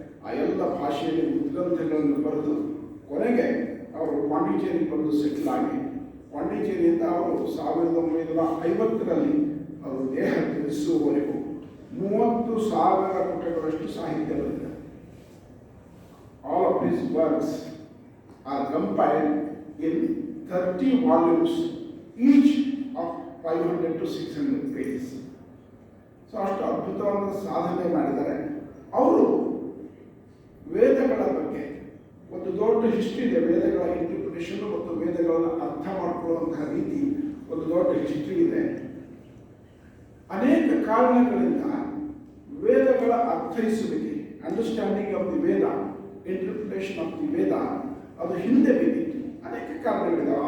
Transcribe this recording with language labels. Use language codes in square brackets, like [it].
[kn] ಆ ಎಲ್ಲ ಭಾಷೆಯಲ್ಲಿ ಉದ್ಗ್ರಂಥಗಳನ್ನು ಬರೆದು ಕೊನೆಗೆ ಅವರು ಪಾಂಡಿಚೇರಿಗೆ ಬಂದು ಸೆಟ್ಲ್ ಆಗಿ, ಪಾಂಡಿಚೇರಿಯಿಂದ ಅವರು 1950ರಲ್ಲಿ ಅವರು ದೇಹ ತ್ಯಜಿಸುವವರೆಗೂ 30,000 ಪುಟಗಳಷ್ಟು ಸಾಹಿತ್ಯ ಬರೆದಿದ್ದಾರೆ. [en] All of his works are compiled in 30 volumes, each of 500 to 600 pages. [kn] So ಅಷ್ಟು ಅದ್ಭುತವಾದ ಸಾಧನೆ ಮಾಡಿದ್ದಾರೆ. ಅವರು ವೇದಗಳ ಬಗ್ಗೆ ಒಂದು ದೊಡ್ಡ ಹಿಸ್ಟ್ರಿ ಇದೆ. ವೇದಗಳ ಇಂಟರ್ಪ್ರಿಟೇಷನ್ ಮತ್ತು ವೇದಗಳನ್ನು ಅರ್ಥ ಮಾಡಿಕೊಳ್ಳುವಂತಹ ರೀತಿ ಒಂದು ದೊಡ್ಡ ಹಿಸ್ಟ್ರಿ ಇದೆ. ಅನೇಕ ಕಾರಣಗಳಿಂದ ವೇದಗಳ ಅರ್ಥೈಸುವಿಕೆ, [en] understanding of the Veda, [kn] interpretation of the ವೇದ, ಅದು ಹಿಂದೆ ಬಿದ್ದಿತ್ತು. ಅನೇಕ ಕಾರಣಗಳಿದ್ದಾವೆ.